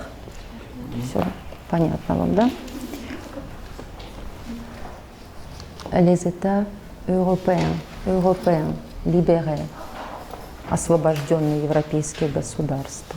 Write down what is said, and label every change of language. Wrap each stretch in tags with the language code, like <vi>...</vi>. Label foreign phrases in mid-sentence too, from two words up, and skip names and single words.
<ru>Все понятно вам, да?</ru> <fr>Les États européens, libérés,</fr> <ru>освобожденные европейские государства.</ru>